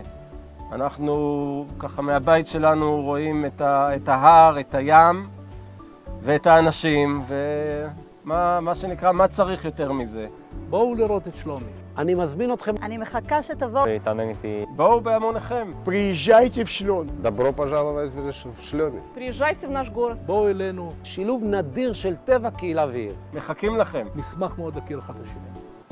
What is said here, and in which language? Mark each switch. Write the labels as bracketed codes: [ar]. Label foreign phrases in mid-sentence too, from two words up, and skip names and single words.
[he] אנחנו ככה מהבית שלנו רואים את ההר, את הים ואת האנשים, ומה שנקרא, מה צריך יותר מזה. בואו לראות את שלומי. אני מזמין אתכם. אני מחכה שתבואו. להתאמן איתי. בואו בהמוניכם. [ru] Приезжайте в Шлёмь. Добро пожаловать в Шлёме. Приезжайте в наш город. [he] בואו אלינו. שילוב נדיר של טבע, קהילה ועיר. מחכים לכם. נשמח מאוד להכיר אחד לשני.